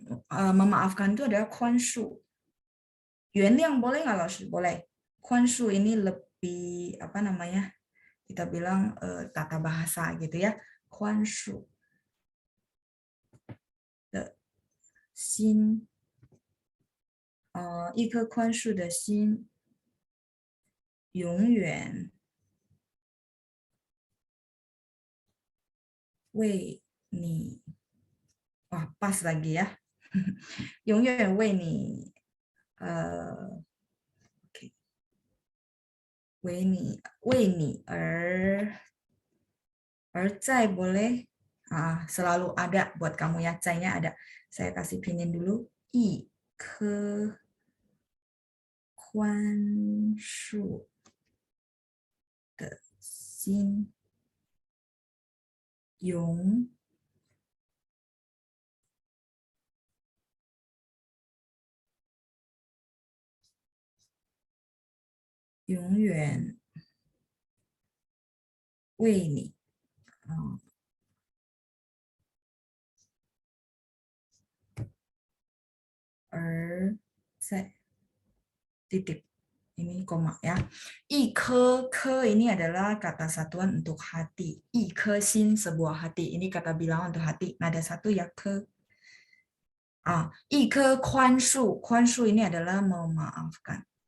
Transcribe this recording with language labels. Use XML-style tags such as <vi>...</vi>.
<id>Memaafkan itu adalah 宽恕.</id> <zh>原谅</zh> <id>boleh nggak, Laos? Boleh. 宽恕 ini lebih apa namanya? Kita bilang tata bahasa gitu ya.</id> <zh>宽恕 的心, 一颗宽恕的心永远为你,</zh> <id>wah pas lagi ya.</id> <zh>永远为你, oke, 为你而在 boleh.</zh> <id>Selalu ada buat kamu ya, cai-nya ada. Saya kasih pinin dulu.</id> <zh>一颗宽恕的心永远为你, 而在 titik.</zh> <id>Ini koma ya. 一颗 ini adalah kata satuan untuk hati. 一颗心 sebuah hati. Ini kata bilangan untuk hati. Nada satu ya ke. 一颗宽恕 ini adalah memaafkan.</id>